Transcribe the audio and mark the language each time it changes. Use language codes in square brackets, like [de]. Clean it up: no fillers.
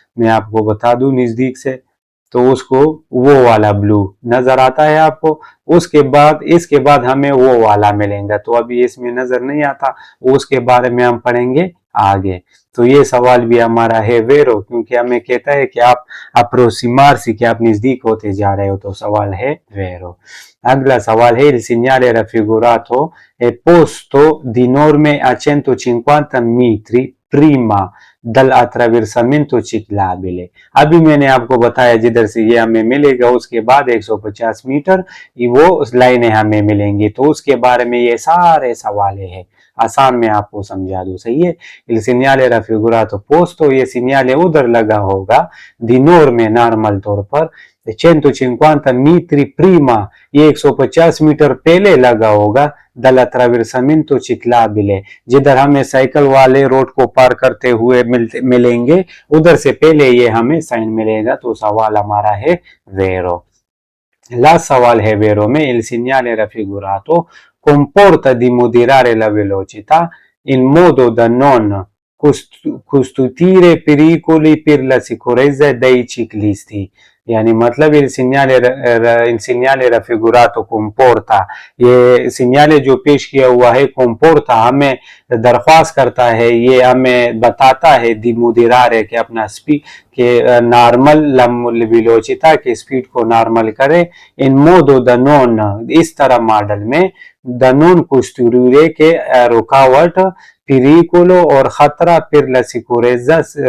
[hi] मैं आपको बता दूं नजदीक से तो उसको वो वाला ब्लू नजर आता है आपको। उसके बाद इसके बाद हमें वो वाला मिलेगा तो अभी इसमें नजर नहीं आता, उसके बारे में हम पढ़ेंगे आगे। तो ये सवाल भी हमारा है वेरो, क्योंकि हमें कहता है कि आप अप्रोसिमार कि आप नजदीक होते जा रहे हो, तो सवाल है वेरो। अगला सवाल है [it] il segnale raffigurato è posto di norme a 150 metri prima dall'attraversamento ciclabile। [hi] अभी मैंने आपको बताया जिधर से ये हमें मिलेगा उसके बाद 150 मीटर वो लाइनें हमें मिलेंगी, तो उसके बारे में ये सारे सवाल है। आसान में आपको समझा दूं, सही है। [it] il segnale raffigurato posto, [hi] ये सिग्नल उधर लगा होगा दिनोर में नॉर्मल तौर पर 150 मीटर प्रीमा, ये 150 मीटर पहले लगा होगा [it] dall'attraversamento ciclabile, [hi] जिधर हमें साइकिल वाले रोड को पार करते हुए मिलेंगे उधर से पहले ये हमें साइन मिलेगा। तो सवाल हमारा है वेरो। लास्ट सवाल है वेरो में [it] il segnale raffigurato comporta di moderare la velocità in modo da non costituire pericoli per la sicurezza dei ciclisti। [hi] यानी मतलब [it] il segnale raffigurato comporta, [hi] ये सिग्नल जो पेश किया हुआ है comporta हमें दरख्वास्त करता है, ये हमें बताता है दी moderare कि अपना स्पीड के नॉर्मल वेलोसिटी के स्पीड को नॉर्मल करे इन मोदो द नॉन, इस तरह मॉडल में द नॉन costituire के रुकावट pericolo और खतरा [it] per la sicurezza,